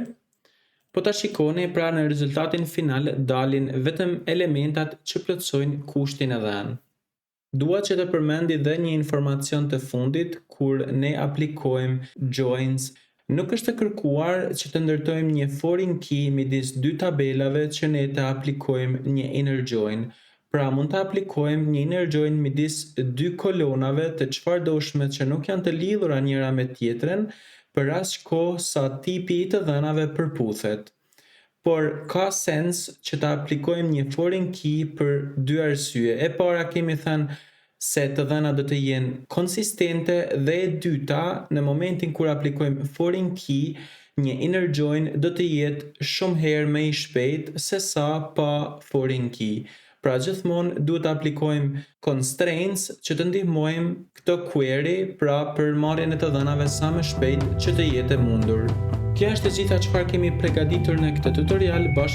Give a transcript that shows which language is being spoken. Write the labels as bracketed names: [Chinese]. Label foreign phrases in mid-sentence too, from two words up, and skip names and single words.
[Albanian] Po ta shikoni, pra në rezultatin final dalin vetëm elementat që plotsojnë kushtin e dhënë. Dua që të përmendi dhe një informacion të fundit kur ne aplikojmë joins. Nuk është të kërkuar që të ndërtojmë një [English] foreign key [Albanian] midis dy tabelave që ne të aplikojmë një [English] inner join. [Albanian] Pra mund të aplikojmë një [English] inner join [Albanian] midis dy kolonave të çfarëdoshme që nuk janë të lidhura njëra me tjetrën për aq kohë sa tipi i të dhënave përputhet. Por ka sens që të aplikojmë një [English] foreign key [Albanian] për dy arsye. E para kemi thënë se të dhëna do të jenë konsistente dhe e dyta, në momentin kur aplikojmë [English] foreign key, [Albanian] një [English] inner join [Albanian] do të jetë shumë herë më i shpejtë se sa pa [English] foreign key. [Albanian] Pra gjithmonë duhet të aplikojmë constraints që të ndihmojmë këtë query, pra për marrjen e të dhënave sa më shpejt që të jetë e mundur. Kjo është e gjitha çfarë kemi përgatitur në këtë tutorial.